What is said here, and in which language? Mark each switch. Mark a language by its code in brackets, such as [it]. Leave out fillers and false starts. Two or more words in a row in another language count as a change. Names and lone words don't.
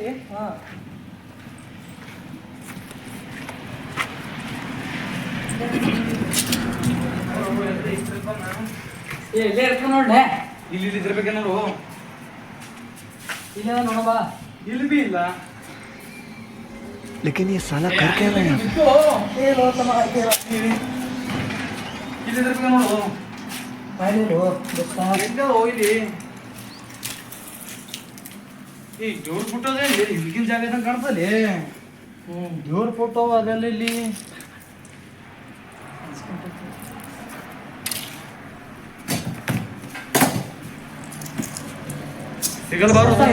[kn] ಹಾಂ ಇಲ್ಲೇ ಇರ್ತೀನಿ ನೋಡ್ಲೆ. ಇಲ್ಲಿ ಇದ್ರಬೇಕೆ ನೋಡು. ಇಲ್ಲೇ ನೋಡಬಾ. ಇಲ್ಲಿ ಬಿ ಇಲ್ಲ. [hi] लेकिन ये साला कर क्या रहा है? [kn] ಇಲ್ಲಿ ಇದ್ರಬೇಕೆ ನೋಡು. ಇಲ್ಲಿ ಈ ದೇವ್ರ ಫೋಟೋ ಅದೇ ಈಗಿನ ಜಾಗ ಕಾಣ್ತಲ್ಲಿ. ದೇವ್ರ ಫೋಟೋ ಅದೆಲ್ಲ ಇಲ್ಲಿ ಸಿಗಲ್ ಬಾರು.